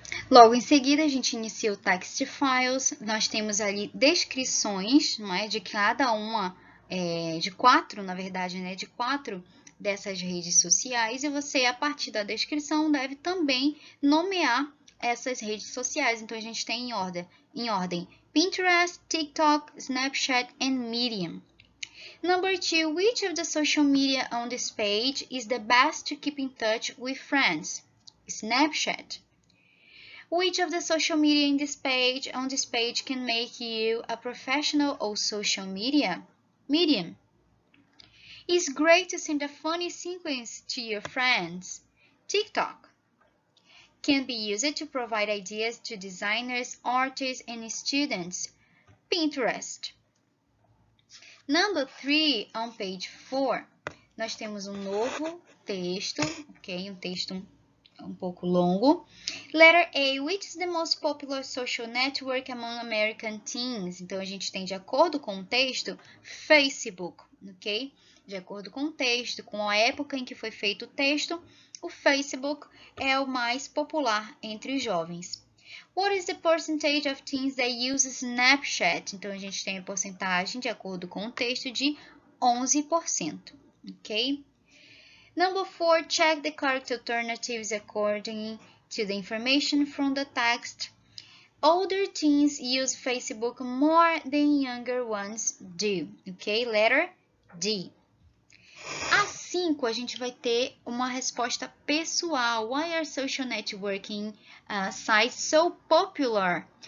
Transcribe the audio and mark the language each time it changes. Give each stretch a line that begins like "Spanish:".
Portuguese: Logo em seguida, a gente inicia o Text Files. Nós temos ali descrições, não é, de cada uma, de quatro, na verdade, né, de quatro dessas redes sociais. E você, a partir da descrição, deve também nomear essas redes sociais. Então, a gente tem em ordem Pinterest, TikTok, Snapchat and Medium.
English: Number 2, which of the social media on this page is the best to keep in touch with friends? Snapchat. Which of the social media on this page can make you a professional on social media? Medium. It's great to send a funny sequence to your friends. TikTok. Can be used to provide ideas to designers, artists, and students. Pinterest. Number 3, on page 4,
Portuguese: nós temos um novo texto, ok? Um texto um pouco longo.
English: Letter A, which is the most popular social network among American teens?
Portuguese: Então, a gente tem, de acordo com o texto, Facebook, ok? De acordo com o texto, com a época em que foi feito o texto, o Facebook é o mais popular entre os jovens.
English: What is the percentage of teens that use Snapchat?
Portuguese: Então, a gente tem a porcentagem, de acordo com o texto, de 11%, ok?
English: Number 4, check the correct alternatives according to the information from the text. Older teens use Facebook more than younger ones do. Ok? Letter D.
Portuguese: A 5, a gente vai ter uma resposta pessoal.
English: Why are social networking sites so popular?